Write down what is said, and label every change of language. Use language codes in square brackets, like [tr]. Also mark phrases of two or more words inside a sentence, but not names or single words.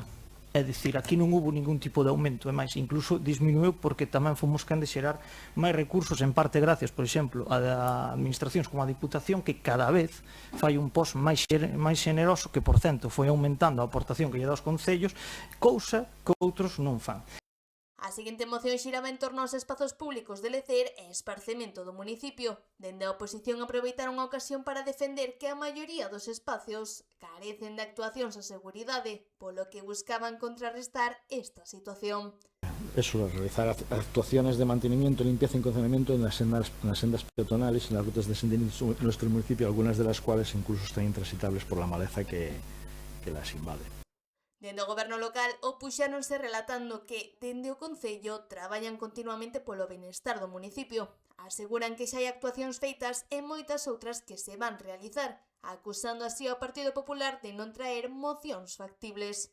[gl] É dicir, aquí non hubo ningún tipo de aumento, é máis, incluso disminuiu porque tamén fomos quen de xerar máis recursos, en parte gracias, por exemplo, a administracións como a Diputación, que cada vez fai un post máis xeneroso, que por cento foi aumentando a aportación que lle dá aos concellos, cousa que outros non fan. A seguinte moción xiraba en torno aos espazos públicos de lecer e esparcemento do municipio. Dende a oposición aproveitaron a ocasión para defender que a maioría dos espacios carecen de actuacións a seguridade, polo que buscaban contrarrestar esta situación. [es] Eso, realizar actuaciones de mantenimiento, limpieza y condicionamiento en las sendas peatonales y en las rutas descendientes en nuestro municipio, algunas de las cuales incluso están intransitables por la maleza que las invade. [gl] Dende o goberno local opuxéronse relatando que, dende o Concello, traballan continuamente polo benestar do municipio. Aseguran que xa hai actuacións feitas e moitas outras que se van realizar, acusando así ao Partido Popular de non traer mocións factibles.